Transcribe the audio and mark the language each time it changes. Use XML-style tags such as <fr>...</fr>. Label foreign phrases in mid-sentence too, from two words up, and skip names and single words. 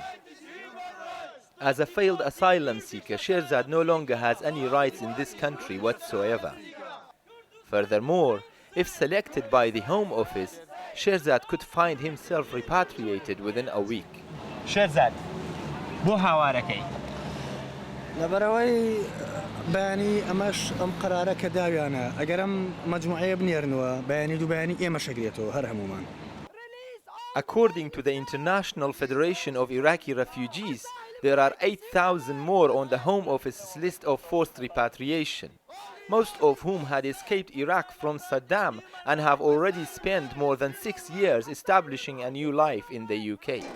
<en>As a failed asylum seeker, Sherzad no longer has any rights in this country whatsoever. Furthermore, if selected by the Home Office, Sherzad could find himself repatriated within a week. Sherzad,</en> <ckb>بو هاوارەکەی. لەبەرەوەی بەیانی ئەمەش ئەم قەرارە کە داویانە ئەگەرم مەجموعەیە بنێرنەوە بەیانی دووبیانی ئێمە شەگرێتەوە هەر هەمومان.</ckb> <en>According to the International Federation of Iraqi Refugees, there are 8,000 more on the Home Office's list of forced repatriation, most of whom had escaped Iraq from Saddam and have already spent more than 6 years establishing a new life in the UK.</en>